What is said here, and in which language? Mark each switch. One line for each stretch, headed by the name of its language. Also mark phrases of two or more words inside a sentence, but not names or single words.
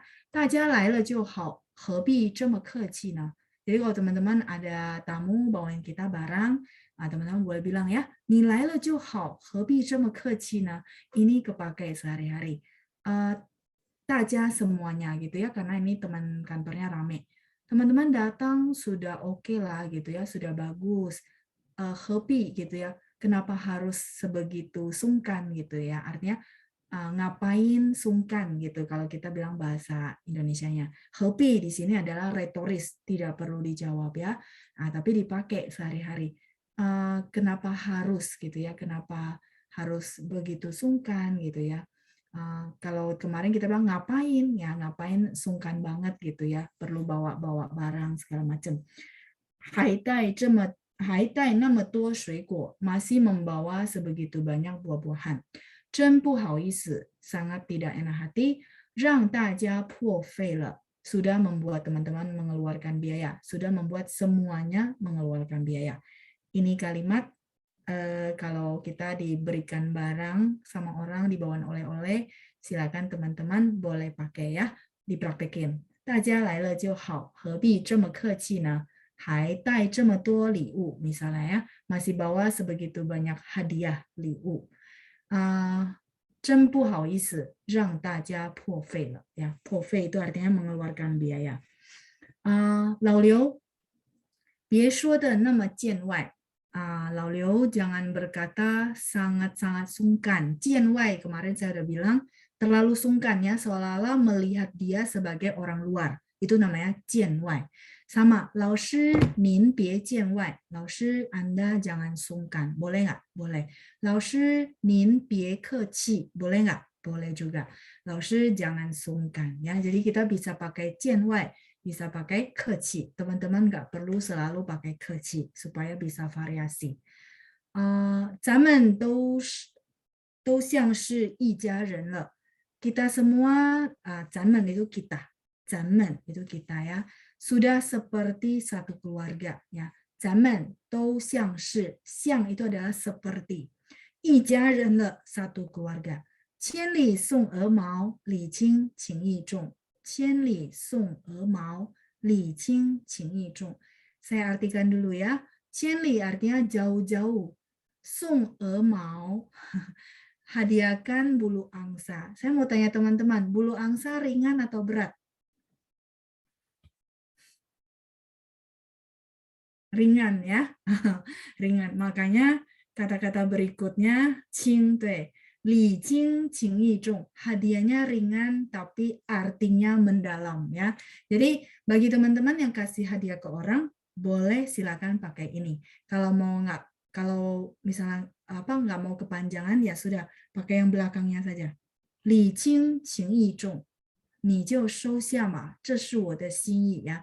Chinese: 大家来了就好，何必这么客气呢?
Indonesian: Jadi kalau teman-teman ada tamu bawain kita barang, teman-teman boleh bilang ya,
Chinese: 你来了就好，何必这么客气呢?
Indonesian: Ini kepake sehari-hari. 大家 semuanya gitu ya, karena ini teman kantornya rame. Teman-teman datang sudah oke lah gitu ya, sudah bagus. 何必 gitu ya, kenapa harus sebegitu sungkan gitu ya, artinya ngapain sungkan gitu kalau kita bilang bahasa Indonesianya. 何必 di sini adalah retoris, tidak perlu dijawab ya, tapi dipakai sehari-hari. Kenapa harus gitu ya, kenapa harus begitu sungkan gitu ya. Kalau kemarin kita bilang ngapain ya, ngapain sungkan banget gitu ya, perlu bawa-bawa barang segala macam.
Chinese: 还带那么多水果,
Indonesian: masih membawa sebegitu banyak buah-buahan.
Chinese: 真不好意思,
Indonesian: sangat tidak enak hati,
Chinese: 让大家破费了,
Indonesian: sudah membuat teman-teman mengeluarkan biaya, sudah membuat semuanya mengeluarkan biaya. Ini kalimat kalau kita diberikan barang sama orang, dibawain oleh-oleh, silakan teman-teman boleh pakai ya, dipraktekin.
Chinese: 大家来了就好，何必这么客气呢？还带这么多礼物,
Indonesian: misalnya ya, masih bawa sebegitu banyak hadiah 礼物。
Chinese: 真不好意思让大家破费了ya, 破费
Indonesian: itu artinya mengeluarkan biaya.
Chinese: 老刘别说的那么见外.
Indonesian: Lao Liu jangan berkata sangat-sangat sungkan. 见外 kemarin saya udah bilang terlalu sungkan ya, seolah-olah melihat dia sebagai orang luar. Itu namanya 见外. Sama,
Chinese: 老师您别见外.
Indonesian: 老师 Anda jangan sungkan. Boleh nggak? Boleh.
Chinese: 老师您别客气.
Indonesian: Boleh nggak? Boleh juga. 老师 jangan sungkan. Ya, jadi kita bisa pakai 见外, bisa pakai 客气. Teman-teman nggak perlu selalu pakai 客气 supaya bisa variasi.
Chinese: 咱们都像是一家人了.
Indonesian: Kita semua, 咱们 itu kita. 咱们 itu kita ya. Sudah seperti satu keluarga ya.
Chinese: 咱们都像是,
Indonesian: 像 itu adalah seperti.
Chinese: 一家人了,
Indonesian: satu keluarga.
Chinese: 千里送鹅毛, 礼轻情意重. 千里送鹅毛, 礼轻情意重.
Indonesian: Saya artikan dulu ya. 千里 artinya jauh-jauh.
Chinese: 送鹅毛,
Indonesian: hadiahkan bulu angsa. Saya mau tanya teman-teman, bulu angsa ringan atau berat? Ringan ya, ringan. Makanya kata-kata berikutnya,
Chinese: 轻, 礼轻情意重,
Indonesian: hadiahnya ringan tapi artinya mendalam ya. Jadi bagi teman-teman yang kasih hadiah ke orang, boleh silakan pakai ini. Kalau misalnya nggak mau kepanjangan ya sudah pakai yang belakangnya saja.
Chinese: 礼轻情意重，你就收下吗，这是我的心意呀.